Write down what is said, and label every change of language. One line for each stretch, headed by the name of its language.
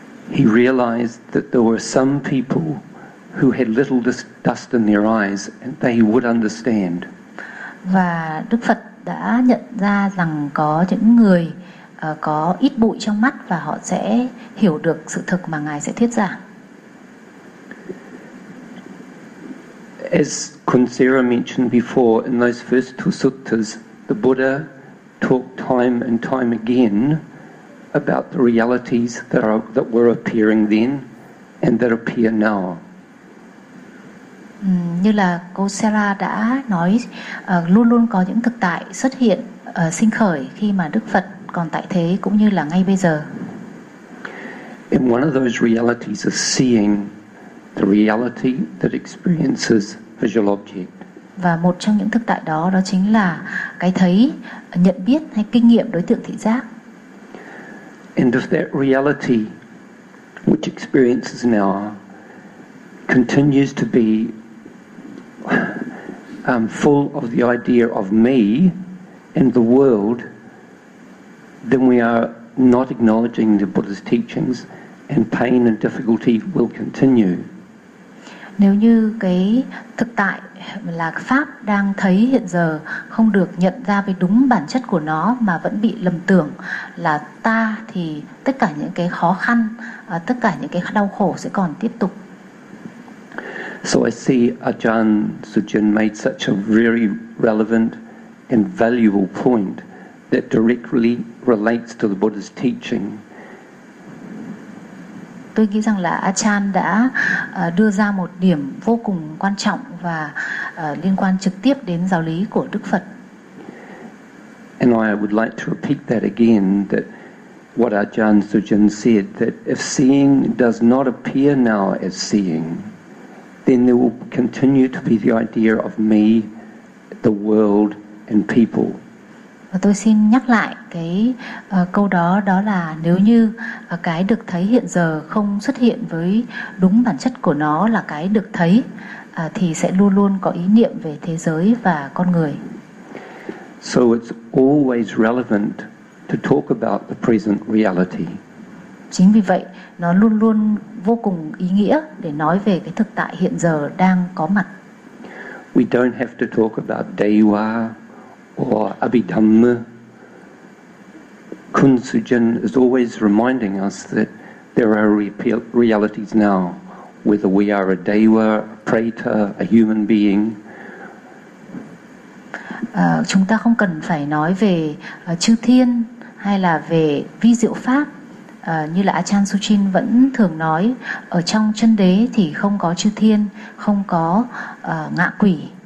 English: He realized that there were some people who had little dust in their eyes and they would understand.
Vietnamese: Và Đức Phật đã nhận ra rằng có những người có ít bụi trong mắt và họ sẽ hiểu được sự thực mà ngài sẽ thuyết giảng.
English: As Kunsera mentioned before, in those first two suttas, the Buddha talk time and time again about the realities that were appearing then and that appear now.
Vietnamese: Như là cô Sarah đã nói, luôn luôn có những thực tại xuất hiện sinh khởi khi mà Đức Phật còn tại thế cũng như là ngay bây giờ.
English: And one of those realities is seeing the reality that experiences visual object.
Vietnamese: Và một trong những thực tại đó đó chính là cái thấy, nhận biết hay kinh nghiệm đối tượng thị giác.
English: And if that reality which experiences now continues to be full of the idea of me and the world, then we are not acknowledging the Buddha's teachings and pain and difficulty will continue.
Vietnamese: Nếu như cái thực tại là pháp đang thấy hiện giờ không được nhận ra với đúng bản chất của nó mà vẫn bị lầm tưởng là ta thì tất cả những cái khó khăn, tất cả những cái đau khổ sẽ còn tiếp tục.
English: So I see Ajahn Sujin made such a very relevant and valuable point that directly relates to the Buddha's teaching.
Vietnamese: tôi nghĩ rằng là Achan đã đưa ra một điểm vô cùng quan trọng và liên quan trực tiếp đến giáo lý của Đức Phật.
English: And I would like to repeat that again, that what Ajahn Sujan said, that if seeing does not appear now as seeing, then there will continue to be the idea of me, the world, and people.
Vietnamese: Và tôi xin nhắc lại cái câu đó, đó là nếu như cái được thấy hiện giờ không xuất hiện với đúng bản chất của nó là cái được thấy, thì sẽ luôn luôn có ý niệm về thế giới và con người.
English: So it's always relevant to talk about the present reality.
Vietnamese: Chính vì vậy, nó luôn luôn vô cùng ý nghĩa để nói về cái thực tại hiện giờ đang có mặt.
English: We don't have to talk about Deva or Abhidhamma. Kun Sujan is always reminding us that there are realities now, whether we are a Deva, a Preta, a human being.
Vietnamese: Chúng ta không cần phải nói về chư thiên hay là về vi diệu pháp. Như là Ajahn Sujan vẫn thường nói, ở trong chân đế thì không có chư thiên, không có ngạ quỷ.